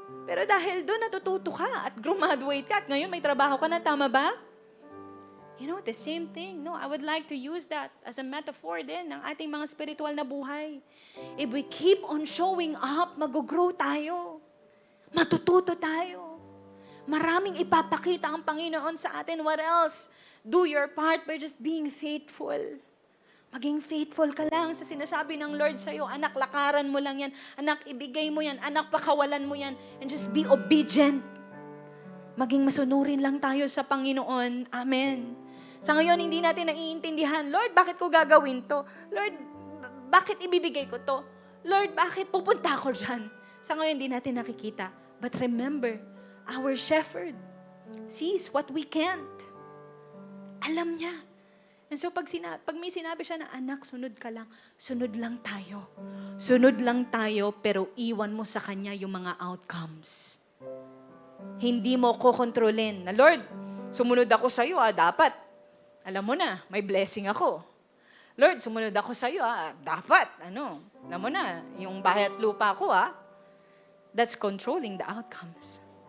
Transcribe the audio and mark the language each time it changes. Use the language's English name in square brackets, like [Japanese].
[Filipino] Pero dahil doon natututo ka at graduate ka at ngayon may trabaho ka na, tama ba? [English] The same thing. No, I would like to use that as a metaphor [Filipino] din ng ating mga spiritual na buhay. [English] If we keep on showing up, [Filipino] mag-grow tayo. Matututo tayo. Maraming ipapakita ang Panginoon sa atin. [English] What else? Do your part by just being faithful. [Filipino] Maging faithful ka lang sa sinasabi ng Lord sa'yo. Anak, lakaran mo lang yan. Anak, ibigay mo yan. Anak, pakawalan mo yan. [English] And just be obedient. [Filipino] Maging masunurin lang tayo sa Panginoon. Amen. Sa ngayon, hindi natin naiintindihan, Lord, bakit ko gagawin to? Lord, bakit ibibigay ko to? Lord, bakit pupunta ako dyan? Sa ngayon, hindi natin nakikita. [English] But remember, our shepherd, sees what we can't. [Filipino] Alam niya. And so pag may sinabi siya na, anak, sunod ka lang, sunod lang tayo. Sunod lang tayo, pero iwan mo sa Kanya yung mga outcomes. Hindi mo ko kontrolin. Na, Lord, sumunod ako sa iyo, dapat. Alam mo na, may blessing ako. Lord, sumunod ako sa iyo, dapat. Alam mo na, yung bahay at lupa ko, [English] that's controlling the outcomes.